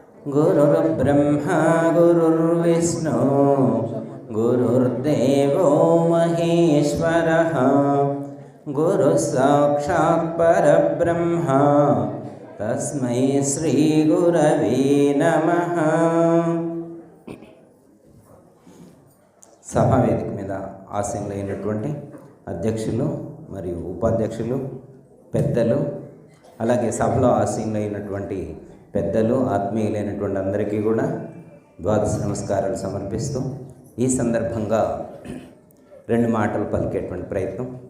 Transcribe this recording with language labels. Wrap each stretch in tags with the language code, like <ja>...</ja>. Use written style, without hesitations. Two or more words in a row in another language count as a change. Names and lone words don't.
<sa>गुरुर्ब्रह्मा गुरुर्विष्णु गुरुर्देवो महेश्वरः गुरुसाक्षात् परब्रह्म तस्मै श्रीगुरवे नमः।</sa> <te>సభావేదిక మీద ఆసీనులైనటువంటి అధ్యక్షులు మరియు ఉపాధ్యక్షులు, పెద్దలు, అలాగే సభలో ఆసీనులైనటువంటి పెద్దలు, ఆత్మీయులైనటువంటి అందరికీ కూడా ద్వాదశ నమస్కారాలు సమర్పిస్తూ ఈ సందర్భంగా రెండు మాటలు పలికేటువంటి ప్రయత్నం.</te>